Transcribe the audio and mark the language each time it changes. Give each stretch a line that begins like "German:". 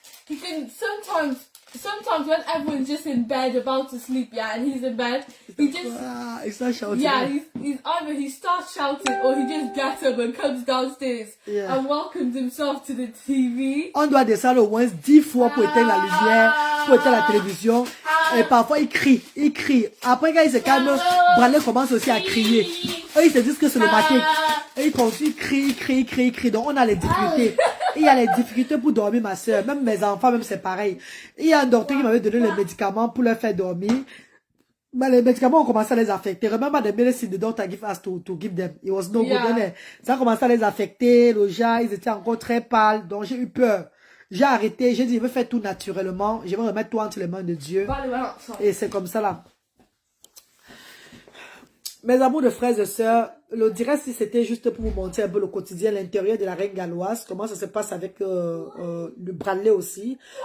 English: He can sometimes when everyone's just in bed about to sleep, and he's in bed, he just he starts shouting. he's either he starts shouting or he just gets up and comes downstairs and welcomes himself to the TV.
French: On doit descendre au moins 10 fois pour éteindre la lumière, pour éteindre la télévision. Et parfois il crie. Après quand il se calme, Bradley commence aussi à crier. Eux ils se disent que c'est le matin. Et il continue, crie. Donc on a les difficultés. Il y a les difficultés pour dormir, ma soeur. Même mes enfants, même c'est pareil. Il y a un docteur qui m'avait donné les médicaments pour leur faire dormir. Mais les médicaments ont commencé à les affecter.
English: Remember the medicine the doctor give us to give them. It was no good.
French: Ça a commencé à les affecter. Le gens, ils étaient encore très pâles. Donc j'ai eu peur. J'ai arrêté. J'ai dit, je vais faire tout naturellement. Je vais remettre tout entre les mains de Dieu. Et c'est comme ça là. Mes amours de frères et sœurs, le direct, si c'était juste pour vous montrer un peu le quotidien, l'intérieur de la reine galloise, comment ça se passe avec le Bradley aussi.